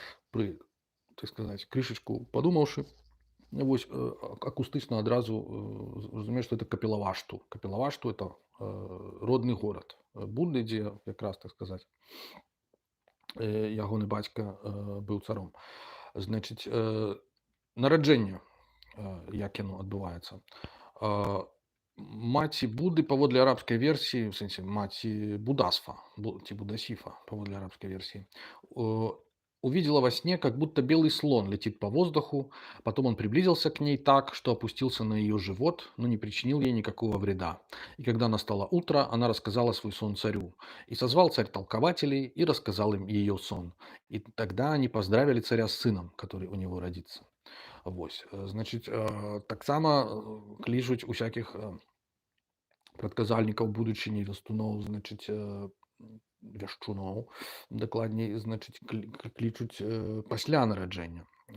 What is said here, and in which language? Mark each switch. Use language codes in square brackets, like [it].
[be] Пры, так сказаць, крышачку падумаўшы, акустычна адразу разумееш, што это Капілавашту. Капілавашту — это родны горад Будды, дзе якраз, так сказаць, ягоны бацька быў царом. Значыць, нараджэнне, як яно адбываецца. Маці Будды, паводле арабскай версіі, в сэнсе маці Будасфа, ці Будасифа, [ru] паводле арабской версии, увидела во сне, как будто белый слон летит по воздуху, потом он приблизился к ней так, что опустился на ее живот, но не причинил ей никакого вреда. И когда настало утро, она рассказала свой сон царю. И созвал царь толкователей и рассказал им ее сон. И тогда они поздравили царя с сыном, который у него родится. [be] Значыць, таксама клічуць усякіх прадказальнікаў будучыні, вястуноў, значыць, вяшчуноў, дакладней, значыць, клічуць пасля нараджэння.